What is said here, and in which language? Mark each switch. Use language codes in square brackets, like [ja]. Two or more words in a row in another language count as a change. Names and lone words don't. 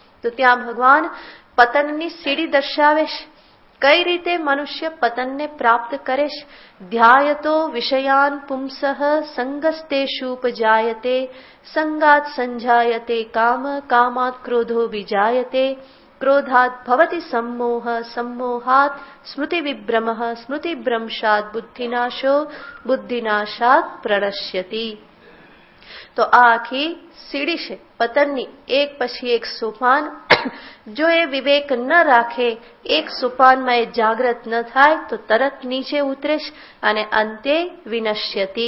[gu] તો ત્યાં ભગવાન પતનની સીડી દર્શાવે છે કઈ રીતે મનુષ્ય પતનને પ્રાપ્ત કરે છે? [sa] ધ્યાયતો વિષયાન પુંસઃ સંગસ્તેષુપજાયતે સંગાત સંજાયતે કામ કામાત ક્રોધો વિજાયતે ક્રોધાત ભવતિ सम्मोह सम्मोहात् સ્મૃતિ વિભ્રમઃ સ્મૃતિભ્રંશાત બુદ્ધિનાશો બુદ્ધિનાશાત પ્રણશ્યતિ. [gu] તો આ આખી સીડી છે પતનની, એક પછી એક સોપાન. જો એ વિવેક ન રાખે, એક સોપાનમાં એ જાગૃત ન થાય તો તરત નીચે ઉતરે અને અંતે વિનશ્યતિ.